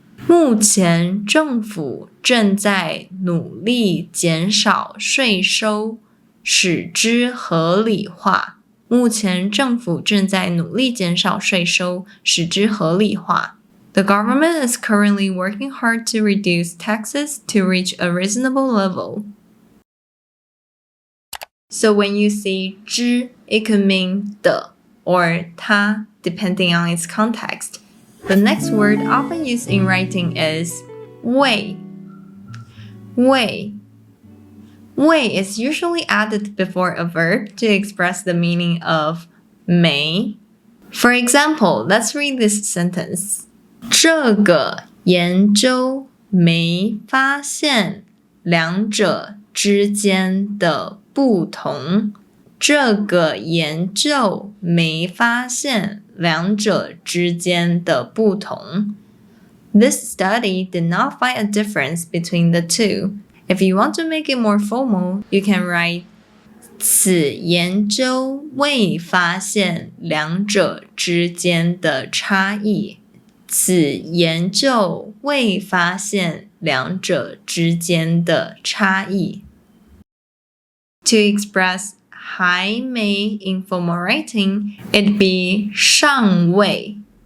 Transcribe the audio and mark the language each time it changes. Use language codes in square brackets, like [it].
[zh] 目前政府正在努力减少税收，使之合理化。目前政府正在努力减少税收，使之合理化。 [en] The government is currently working hard to reduce taxes to reach a reasonable level. So when you see 之, it could mean 的 or 它 depending on its context. The next word often used in writing is 为. 为 is usually added before a verb to express the meaning of may. For example, let's read this sentence. [zh] 这个研究没发现两者之间的不同。这个研究没发现两者之间的不同。 [en] This study did not find a difference between the two. If you want to make it more formal, you can write [zh] 此研究未发现两者之间的差异。此研究未发现两者之间的差异。 [en] To express 还没 in formal writing, it'd be 尚未。